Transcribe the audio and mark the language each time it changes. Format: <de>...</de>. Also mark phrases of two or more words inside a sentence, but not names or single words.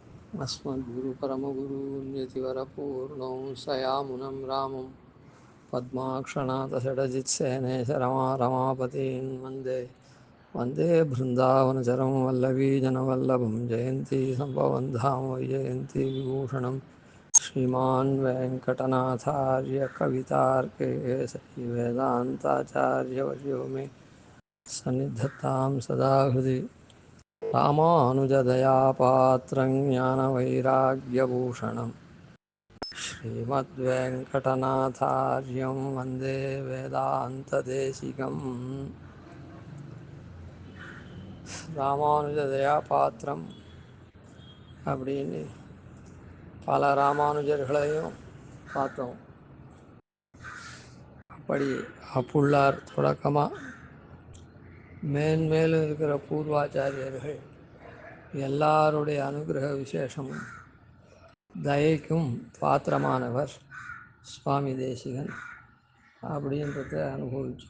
<sa>अस्मद्गुरुपरमगुरून्यतिवरपूर्णौ सयामुनं रामं पद्माक्षणाथषडजित्सेनेश रमापतीन् वन्दे वन्दे बृन्दावनचरं वल्लवीजनवल्लभं जयन्ती सम्भवं धाम वैजयन्ती विभूषणं श्रीमान् वेङ्कटनाथार्य कवितार्केसरी वेदान्ताचार्यवर्यो मे सन्निधत्तां सदा हृदि रामानुजदयापात्रं ज्ञानवैराग्यभूषणं श्रीमद्वेङ्कटनाथार्यं वन्दे वेदान्तदेशिकम्</sa> <ta>ராமானுஜதயாபாத்திரம் அப்படின்னு பல ராமானுஜர்களையும் பார்த்தோம். அப்படி அப்புள்ளார் தொடக்கமாக மேன்மேலும் இருக்கிற பூர்வாச்சாரியர்கள் எல்லாருடைய அனுகிரக விசேஷமும் தயைக்கும் பாத்திரமானவர் சுவாமி தேசிகன் அப்படின்றத அனுபவித்தோம்.</ta>